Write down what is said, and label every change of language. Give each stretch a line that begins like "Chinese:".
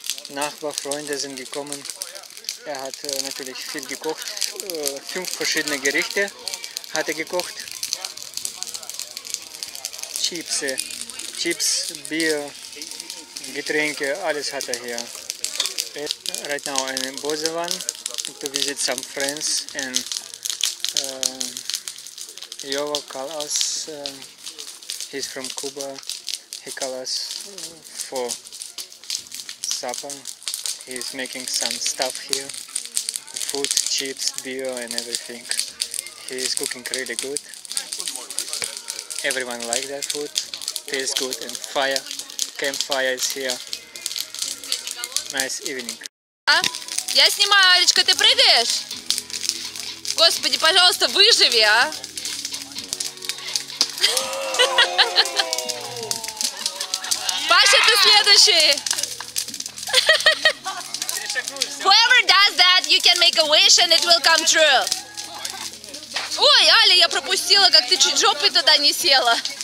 German: Nachbar, Freunde sind gekommen. Er hat natürlich viel gekocht. 5 verschiedene Gerichte hat er gekocht. Chips, Bier, Getränke, alles hat er hier.
English: Right now I'm in Bozevan to visit some friends, and Yova called us. He's from Cuba. He called us for supper. He's making some stuff here, food, chips, beer and everything. He is cooking really good. Everyone likes that food. Tastes good, and campfire is here. Nice evening.
Russian: Я снимаю, Алечка, ты прыгаешь? Господи, пожалуйста, выживи, а! Паша, ты следующий!
English: Whoever does that, you can make a wish and it will come true.
Russian: Ой, Аля, я пропустила, как ты чуть жопой туда не села.